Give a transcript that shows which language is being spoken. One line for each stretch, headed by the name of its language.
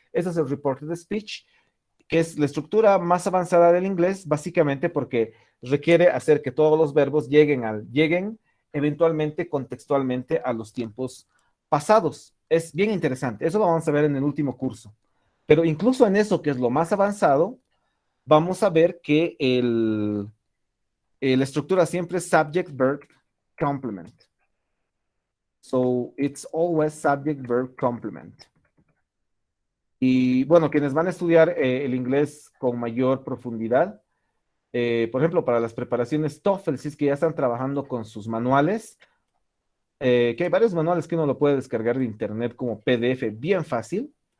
Spanish: Ese es el reported speech, que es la estructura más avanzada del inglés, básicamente porque requiere hacer que todos los verbos lleguen eventualmente contextualmente a los tiempos pasados. Es bien interesante, eso lo vamos a ver en el último curso. Pero incluso en eso, que es lo más avanzado, vamos a ver que la estructura siempre es
English: subject, verb, complement. So it's always subject, verb, complement.
Spanish: Y bueno, quienes van a estudiar el inglés con mayor profundidad, por ejemplo, para las preparaciones TOEFL, si es que ya están trabajando con sus manuales, que hay varios manuales que uno lo puede descargar de internet como PDF bien fácil.